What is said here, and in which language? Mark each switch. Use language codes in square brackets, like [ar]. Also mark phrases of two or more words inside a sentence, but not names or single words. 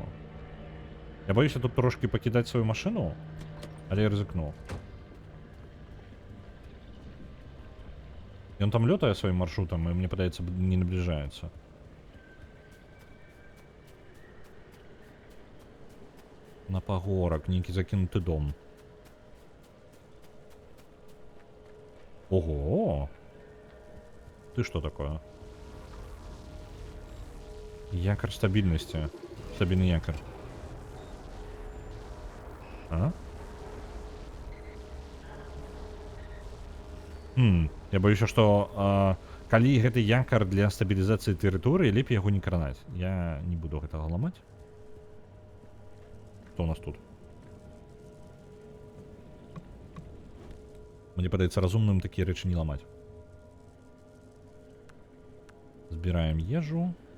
[be] Я баюся тут трошки пакідаць сваю машыну, але я рызыкну. Ён там лётае сваім маршрутам, і мне падаецца, не набліжаецца. На пагорак, нейкі закінуты дом. Ого! [ru] Ты что такое? Якорь стабильности. Стабильный якорь. А? Я боюсь, что [be] калі гэты якор для стабілізацыі тэрыторыі, лепей яго не кранаць. Я не буду гэтага ламаць. [ru] Что у нас тут? [be] Мне падаецца разумным такія рэчы не ламаць. [ru] Збираем ежу.